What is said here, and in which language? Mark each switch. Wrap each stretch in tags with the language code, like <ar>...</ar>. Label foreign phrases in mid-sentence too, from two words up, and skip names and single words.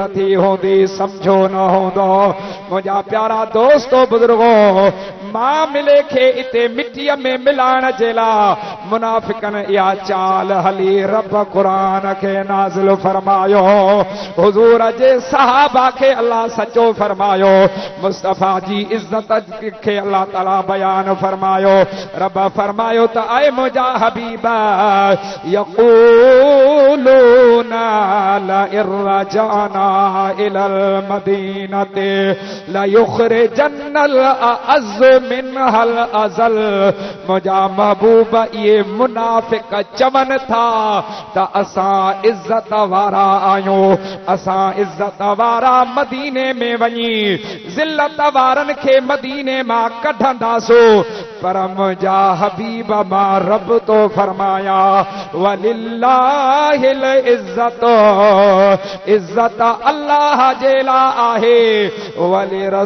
<sd>थी हूंदी समझो न हूंदो मुंहिंजा प्यारा दोस्तो बुजुर्गो मां मिले खे इते मिटीअ में मिलाइण जे लाइ मुनाफ़िकनि इहा चाल हली रब क़ुरान खे नाज़िल फरमायो हुज़ूर जे सहाबा खे अल्लाह सचो फरमायो मुस्तफ़ा जी इज़्ज़त खे अल्लाह ताला बयान फरमायो रब फरमायो त ऐ मुंहिंजा हबीब</sd> <ar>يقولون لئن رجعنا إلى المدينة ليخرجن الأعز منها الأذل</ar> <sd>मुंहिंजा महबूब ये मुनाफ़िक़ चवनि था त असां इज़्ज़त वारा आहियूं असां इज़्ज़त वारा मदीने में वञी ज़िल्लत वारनि खे मदीने मां कढंदासो पर मुंहिंजा हबीब मां रब तो फरमाया</sd> <ar>ولله العزة</ar> <sd>इज़्ज़त अल्लाह जे लाइ आहे वली</sd>